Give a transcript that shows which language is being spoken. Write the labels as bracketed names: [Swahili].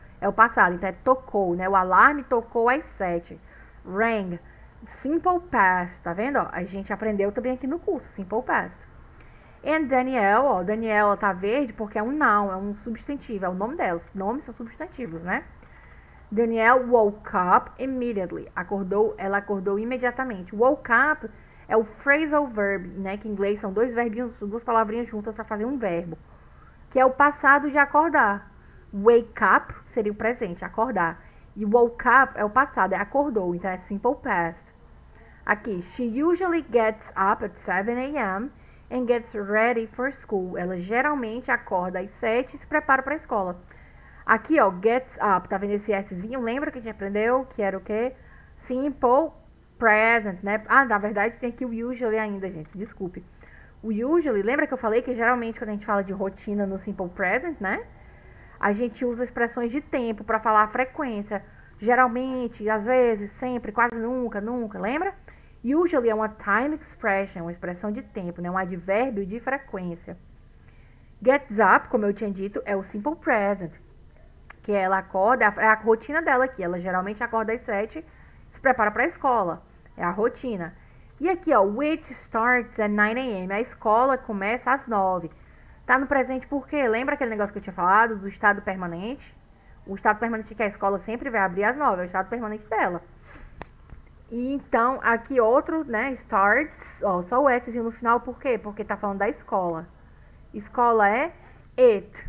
[Portuguese] É o passado, então é tocou, né? O alarme tocou às 7. Rang. Simple past, tá vendo? Ó, a gente aprendeu também aqui no curso, simple past. And Danielle, ó, Danielle tá verde porque é um noun, é um substantivo, é o nome dela. Os nomes são substantivos, né? [English] Danielle woke up immediately. [Portuguese] Ela acordou imediatamente. Woke up é o phrasal verb, né? Que em inglês são dois verbinhos, duas palavrinhas juntas para fazer um verbo. Que é o passado de acordar. Wake up seria o presente, acordar. E woke up é o passado, é acordou. Então é simple past. Aqui, [English] she usually gets up at 7 a.m. and gets ready for school. [Portuguese] Ela geralmente acorda às 7 e se prepara para a escola. Aqui, ó, gets up, tá vendo esse Szinho? Lembra que a gente aprendeu que era o quê? Simple present, né? Ah, na verdade tem aqui o usually ainda, gente, desculpe. O usually, lembra que eu falei que geralmente quando a gente fala de rotina no simple present, né? A gente usa expressões de tempo para falar a frequência. Geralmente, às vezes, sempre, quase nunca, lembra? Usually é uma time expression, uma expressão de tempo, né? Um advérbio de frequência. Gets up, como eu tinha dito, é o simple present. Que ela acorda, é a rotina dela aqui. Ela geralmente acorda às 7, se prepara para a escola. É a rotina. E aqui, ó, [English] which starts at 9 a.m. [Portuguese] A escola começa às 9. Tá no presente por quê? Lembra aquele negócio que eu tinha falado do estado permanente? O estado permanente que a escola sempre vai abrir às 9, é o estado permanente dela. E então, aqui outro, né, starts, ó, só o Szinho no final, por quê? Porque tá falando da escola. Escola é it.